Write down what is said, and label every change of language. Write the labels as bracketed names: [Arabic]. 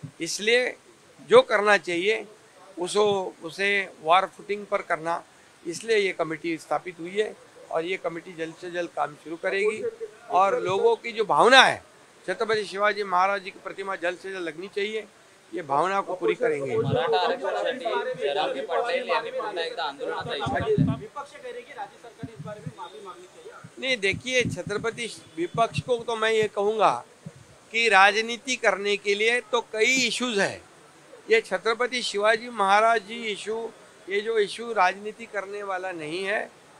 [Hindi] इसलिए जो करना चाहिए उसे वार फुटिंग पर करना, इसलिए ये कमेटी स्थापित हुई है और ये कमेटी जल्द से जल्द काम शुरू करेगी. और लोगों की जो भावना है छत्रपति शिवाजी महाराज जी की प्रतिमा जल्द से जल्द लगनी चाहिए, ये भावना को पूरी करेंगे. [Marathi] मराठा आरक्षणासाठी जरांगे पाटील यांनी पुन्हा एकदा आंदोलनाचा इशारा दिला. [Hindi] विपक्ष कह रही है कि राज्य सरकार ने इस बारे में माफी मांगनी चाहिए. नहीं, देखिए छत्रपति विपक्ष को तो मैं ये कहूँगा कि राजनीति करने के लिए तो कई इश्यूज है. ये छत्रपति शिवाजी महाराज जी इशू, ये जो इशू राजनीति करने वाला नहीं है.